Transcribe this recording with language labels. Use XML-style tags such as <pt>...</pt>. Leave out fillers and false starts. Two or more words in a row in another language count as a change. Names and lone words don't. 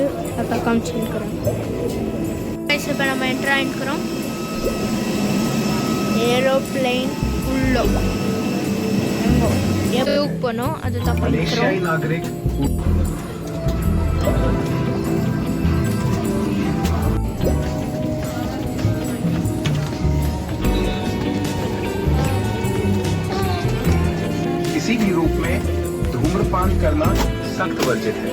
<ta>அதான் காமிச்சுருக்குறோம். கைஸ் இப்போ நம்ம என்ட்ரு ஆகிருக்கிறோம் ஏரோப்ளைன் உள்ளோ. எங்கோ போனோம் அது தான் பண்ணிக்கிறோம்.</ta> <hi>किसी भी रूप में धूम्रपान करना सख्त वर्जित है.</hi>